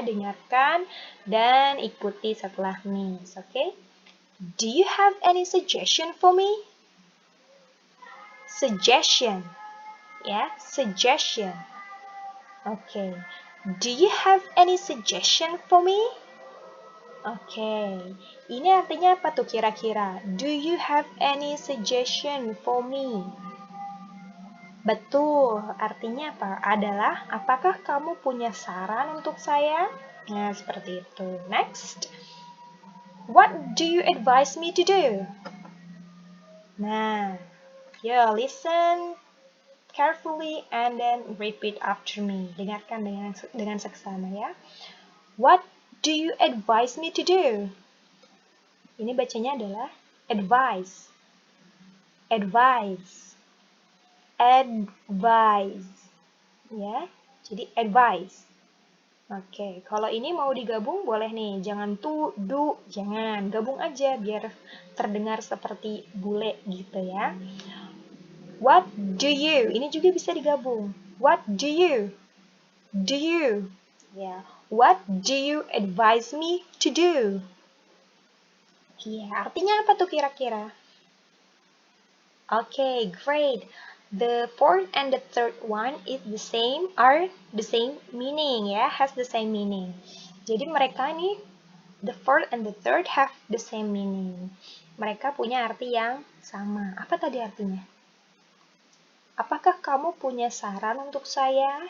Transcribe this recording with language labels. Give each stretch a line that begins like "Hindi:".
Indonesian: Dengarkan dan ikuti setelah Miss, oke?
English: Do you have any suggestion for me? Suggestion, ya, suggestion. Oke. Do you have any suggestion for me? Oke.
Indonesian: Ini artinya apa tuh kira-kira?
English: Do you have any suggestion for me?
Indonesian: Betul, artinya apa? Adalah, apakah kamu punya saran untuk saya? Nah, seperti itu.
English: Next. What do you advise me to do? Nah, listen carefully and then repeat after me.
Indonesian: Dengarkan dengan seksama ya.
English: What do you advise me to do?
Indonesian: Ini bacanya adalah advice.
English: Advice. Advice.
Indonesian: Ya, jadi advice. Oke, kalau ini mau digabung boleh nih, jangan do, jangan. Gabung aja biar terdengar seperti bule gitu ya.
English: What do you?
Indonesian: Ini juga bisa digabung.
English: What do you? Do you? Ya, what do you advise me to do?
Indonesian: Iya, artinya apa tuh kira-kira? Oke, great.
English: The fourth and the third one is the same, are the same meaning ya, has the same meaning.
Indonesian: Jadi mereka nih,
English: the fourth and the third have the same meaning.
Indonesian: Mereka punya arti yang sama. Apa tadi artinya? Apakah kamu punya saran untuk saya?